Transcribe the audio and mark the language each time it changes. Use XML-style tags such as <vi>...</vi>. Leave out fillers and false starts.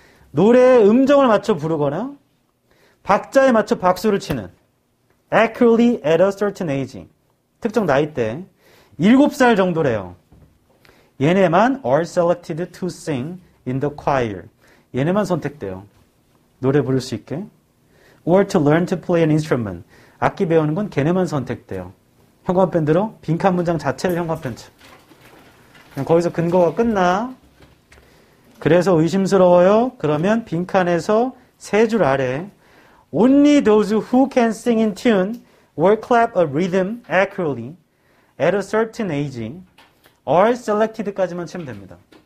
<ko>노래의 음정을 맞춰 부르거나 박자에 맞춰 박수를 치는.</ko> <en>Accurately at a certain age.</en> <ko>특정 나이대. 7살 정도래요. 얘네만</ko> <en>are selected to sing in the choir.</en> <ko>얘네만 선택돼요. 노래 부를 수 있게.</ko> <en>Or to learn to play an instrument.</en> <ko>악기 배우는 건 걔네만 선택돼요. 현관펜 들어 빈칸 문장 자체를 현관펜 쳐. 그냥 거기서 근거가 끝나. 그래서 의심스러워요. 그러면 빈칸에서 세 줄 아래</ko> <en>Only those who can sing in tune or clap a rhythm accurately at a certain age are selected</en> <ko>까지만 치면 됩니다.</ko>